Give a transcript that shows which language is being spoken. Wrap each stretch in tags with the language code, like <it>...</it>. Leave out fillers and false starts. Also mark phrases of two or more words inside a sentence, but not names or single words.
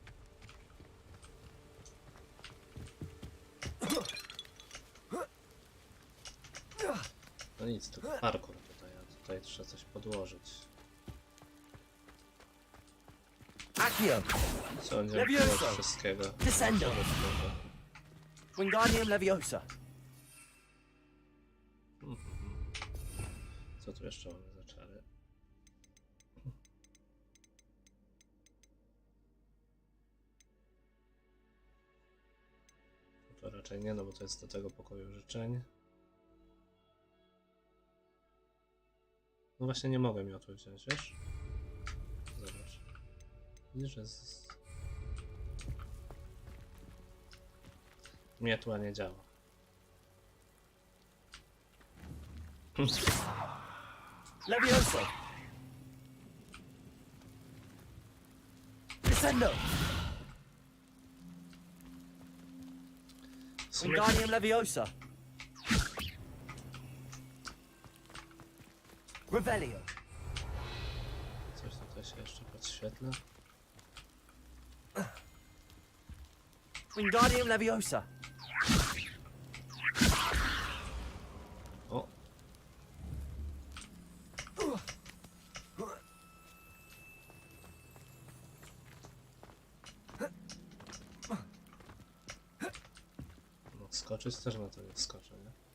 <pl>No nic, tylko parkour tutaj, a tutaj trzeba coś podłożyć. Accio. Sądzę, że wszystkiego. Descendo. Wingardium Leviosa. Co tu jeszcze mamy za czary? To raczej nie, no bo to jest do tego pokoju życzeń. No właśnie nie mogę miotły wziąć, wiesz? Zobacz. Widzisz, że miotła nie działa. Leviosa. Descendo. Wingardium Leviosa. Revelio. Coś tutaj się jeszcze podświetla. Wingardium Leviosa. O! No, skoczyć też na to nie skoczę, nie?</pl>